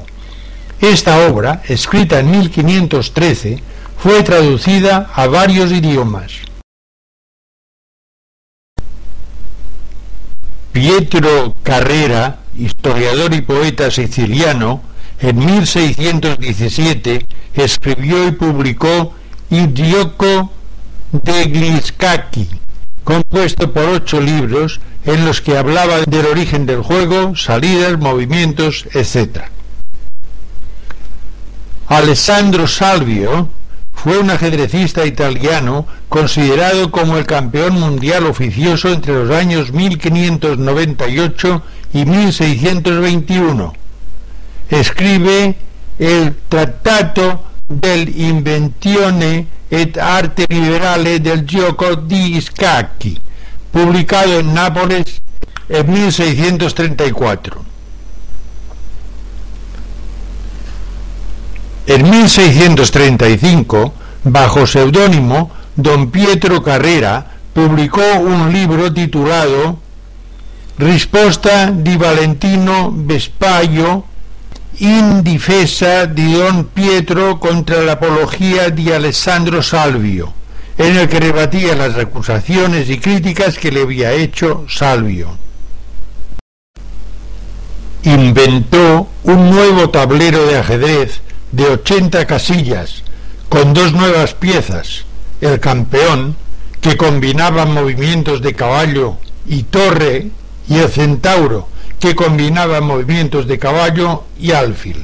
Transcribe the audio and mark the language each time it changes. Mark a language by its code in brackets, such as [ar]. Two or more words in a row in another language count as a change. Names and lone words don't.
[es] Esta obra, escrita en 1513, fue traducida a varios idiomas. Pietro Carrera, historiador y poeta siciliano, en 1617 escribió y publicó Il gioco degli scacchi, compuesto por 8 libros en los que hablaba del origen del juego, salidas, movimientos, etc. Alessandro Salvio fue un ajedrecista italiano considerado como el campeón mundial oficioso entre los años 1598 y 1621. Escribe el Trattato dell'invenzione et arte liberale del gioco di scacchi, publicado en Nápoles en 1634. En 1635, bajo seudónimo, don Pietro Carrera publicó un libro titulado Risposta di Valentino Vespaio in difesa di don Pietro contra la apología di Alessandro Salvio, en el que rebatía las acusaciones y críticas que le había hecho Salvio. Inventó un nuevo tablero de ajedrez de 80 casillas, con 2 nuevas piezas, el campeón, que combinaba movimientos de caballo y torre, y el centauro, que combinaba movimientos de caballo y alfil.